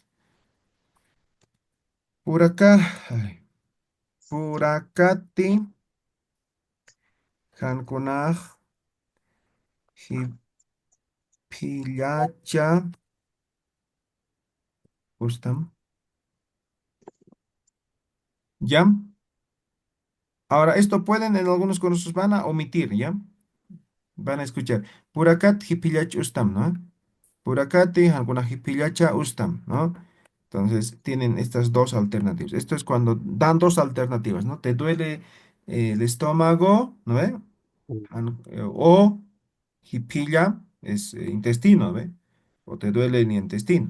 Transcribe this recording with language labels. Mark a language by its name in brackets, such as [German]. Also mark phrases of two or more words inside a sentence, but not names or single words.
[Spanish] Por acá, [Quechua] ay, Purakati, Hankunaj, Hipillacha, Ustam. [Spanish] ¿Ya? Ahora, esto pueden en algunos cursos van a omitir, ¿ya? Van a escuchar. [Quechua] Purakat, Hipillach, Ustam, ¿no? Purakati, alguna Hipillacha, Ustam, ¿no? [Spanish] Entonces, tienen estas dos alternativas. Esto es cuando dan dos alternativas, ¿no? Te duele el estómago, ¿no ve? O hipilla es intestino, ¿ve? O te duele el intestino.